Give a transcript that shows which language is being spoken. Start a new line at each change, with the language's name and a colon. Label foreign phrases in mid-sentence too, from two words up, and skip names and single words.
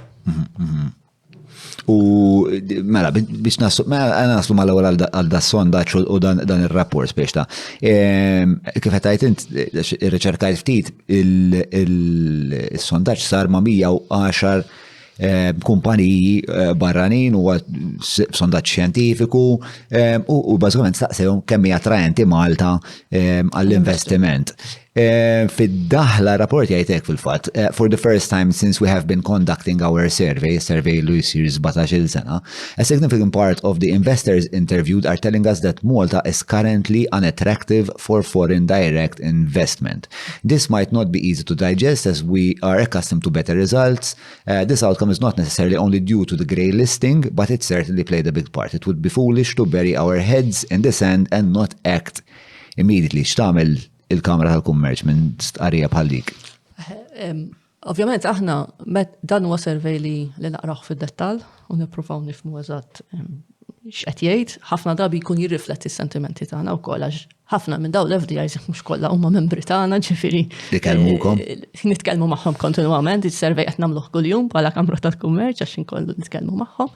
Maltese: U mela biex naslu mal-ewwel għal da sondaġġ u dan ir-rapport biex ta' kif qed tgħid int irriċerkajt ftit il-sondaġġ sar ma' 110 kumpaniji barranin u sondaġġ xjentifiku u bażikament staqsejhom kemm hija attraenti Malta għall-investiment. Fid-daħla rapport jgħidek fil-fatt,
English: for the first time since we have been conducting our survey
Maltese: li jsir 17-il sena,
English: a significant part of the investors interviewed are telling us that Malta is currently unattractive for foreign direct investment. This might not be easy to digest as we are accustomed to better results. This outcome is not necessarily only due to the grey listing, but it certainly played a big part. It would be foolish to bury our heads in the sand and not act immediately.
Maltese: X'tagħmel il-Kamra tal-Kummerċ minn stqarrija bħal dik? Ovvjament aħna dan huwa survey li naqrah fid-dettall u nippruvaw nifhmu eżatt x'qed jgħid, ħafna drabi jkun jirrifletti s-sentimenti tagħna wkoll għax ħafna minn dawn l-FDIs mhux kollha huma membri tagħna, ġifieri nitkellmu magħhom kontinwament, is-survey qed nagħmluh kuljum bħala Kamra tal-Kummerċ għax inkollu nitkellmu magħhom.